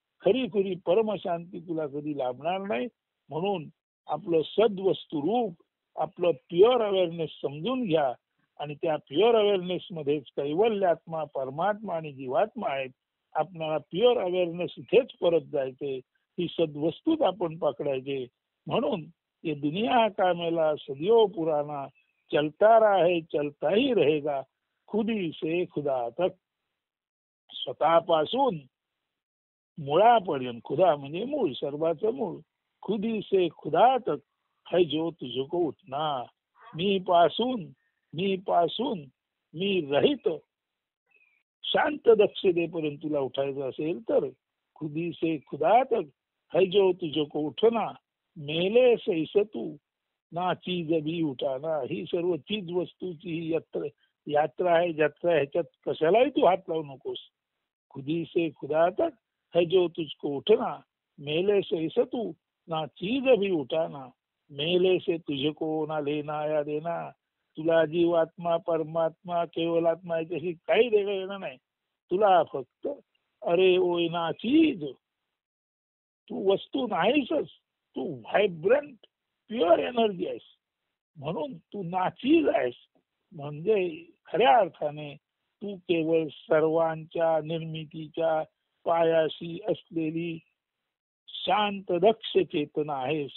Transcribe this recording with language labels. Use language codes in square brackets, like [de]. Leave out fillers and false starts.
[mr] खरी परमशांती तुला कधी लाभणार नाही. म्हणून आपलं सद्वस्तू रूप, आपलं प्युअर अवेअरनेस समजून घ्या, आणि त्या प्युअर अवेअरनेस मध्येच कैवल्यात्मा, परमात्मा आणि जीवात्मा आहेत. आपल्याला प्युअर अवेअरनेस इथेच परत जायचे, ही सद्वस्तूच आपण पकडायचे. [hi] म्हणून ये दुनिया का मेला सदियों पुराना, चलता रहा है चलता ही रहेगा, खुदी से खुदा तक. [mr] स्वतःपासून मुळापर्यंत, खुदा म्हणजे मूळ, सर्वाचं मूळ, [hi] खुदी से खुदा तक है जो तुझको उठना. [mr] मी पासून मी रहित शांत दक्षतेपर्यंत तुला उठायचं असेल तर [hi] खुदी से खुदा तक है जो तुझको उठना, मेले से इस तू ना चीज भी उठाना. [mr] ही सर्व चीज वस्तूची ही यात्रा आहे, जत्रा, ह्याच्यात कशालाही तू हात लावू नकोस. [hi] खुदी से खुदा तक है जो तुझको उठना, मेले से इस तू ना चीज भी उठाना, मेले से तुझको ना लेना या देना. [mr] तुला जीवात्मा, परमात्मा, केवल आत्मा याच्याशी काही देणं येणं नाही. तुला फक्त अरे ओय ना चीज, तू वस्तू नाहीसच, तू व्हायब्रंट प्युअर एनर्जी आहेस. म्हणून तू नाचीज आहेस. म्हणजे खऱ्या अर्थाने तू केवळ सर्वांच्या निर्मितीच्या पायाशी असलेली शांत दक्ष चेतना आहेस.